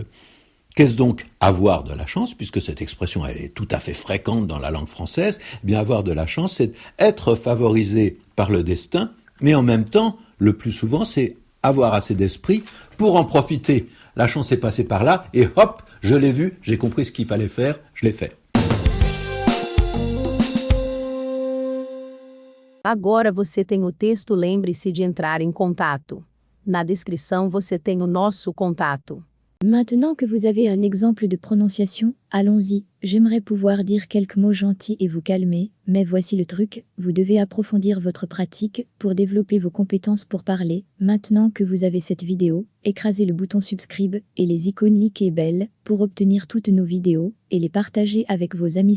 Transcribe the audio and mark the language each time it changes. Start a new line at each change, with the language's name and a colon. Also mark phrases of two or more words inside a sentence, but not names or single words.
French: Qu'est-ce donc avoir de la chance, puisque cette expression elle est tout à fait fréquente dans la langue française? Eh bien, avoir de la chance, c'est être favorisé par le destin, mais en même temps, le plus souvent, c'est avoir assez d'esprit pour en profiter. La chance est passée par là, et hop, je l'ai vu, j'ai compris ce qu'il fallait faire, je l'ai fait.
Portuguese: Agora você tem o texto, lembre-se de entrar em contato. Na descrição você tem o nosso contato.
French: Maintenant que vous avez un exemple de prononciation, allons-y. J'aimerais pouvoir dire quelques mots gentils et vous calmer, mais voici le truc, vous devez approfondir votre pratique pour développer vos compétences pour parler. Maintenant que vous avez cette vidéo, écrasez le bouton subscribe et les icônes like et bell pour obtenir toutes nos vidéos et les partager avec vos amis.